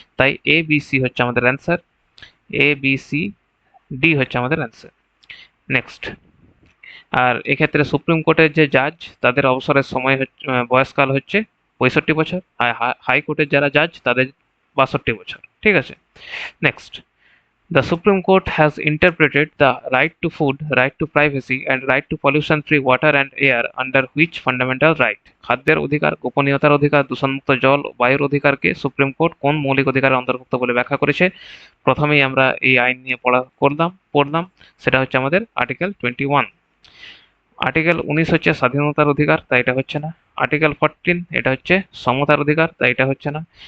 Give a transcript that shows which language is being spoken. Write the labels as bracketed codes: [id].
[bn] তাই A B C হচ্ছে আমাদের answer. A B C D হচ্ছে আমাদের অ্যান্সার। নেক্সট, আর এক্ষেত্রে সুপ্রিম কোর্টের যে জাজ তাদের অবসরের সময় বয়সকাল হচ্ছে 65 বছর, আর হাইকোর্টের যারা জাজ তাদের 62 বছর। ঠিক আছে, [en] Next, the Supreme Court has interpreted the right to food, right to privacy, and right to pollution-free water and air under which fundamental right? [bn] খাদ্যের অধিকার, গোপনীয়তার অধিকার, দূষণমুক্ত জল, বায়ুর অধিকারকে সুপ্রিম কোর্ট কোন মৌলিক অধিকারের অন্তর্ভুক্ত বলে ব্যাখ্যা করেছে? প্রথমেই আমরা এই আইন নিয়ে পড়লাম, সেটা হচ্ছে আমাদের আর্টিকেল 21। আর্টিকেল 19 হচ্ছে স্বাধীনতার অধিকার, তাই এটা হচ্ছে না। আর্টিকেল 14 এটা হচ্ছে সমতার অধিকার, তাই এটা হচ্ছে না।